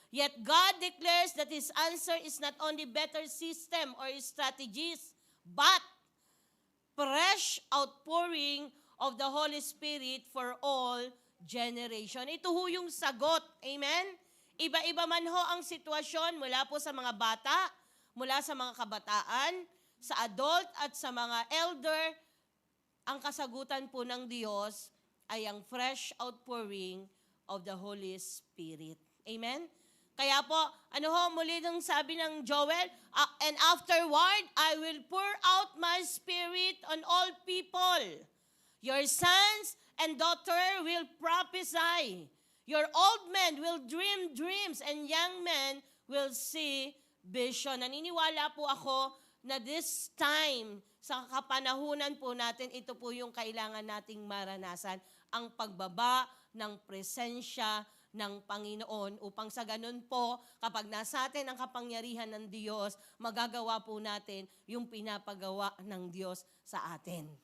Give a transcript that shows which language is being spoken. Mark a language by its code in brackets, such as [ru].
[en] Yet God declares that His answer is not only better system or strategies, but fresh outpouring of the Holy Spirit for all generation. [tl] Ito ho yung sagot. Amen? Iba-iba man ho ang sitwasyon mula po sa mga bata, mula sa mga kabataan, sa adult at sa mga elder, ang kasagutan po ng Diyos ay ang [en] fresh outpouring of the Holy Spirit. Amen? [tl] Kaya po, muli nung sabi ng Joel, [en] and afterward, I will pour out my spirit on all people. Your sons and daughter will prophesy. Your old men will dream dreams, and young men will see vision. [tl] Naniniwala po ako na this time, sa kapanahunan po natin, ito po yung kailangan nating maranasan, ang pagbaba ng presensya ng Panginoon upang sa ganun po, kapag nasa atin ang kapangyarihan ng Diyos, magagawa po natin yung pinapagawa ng Diyos sa atin.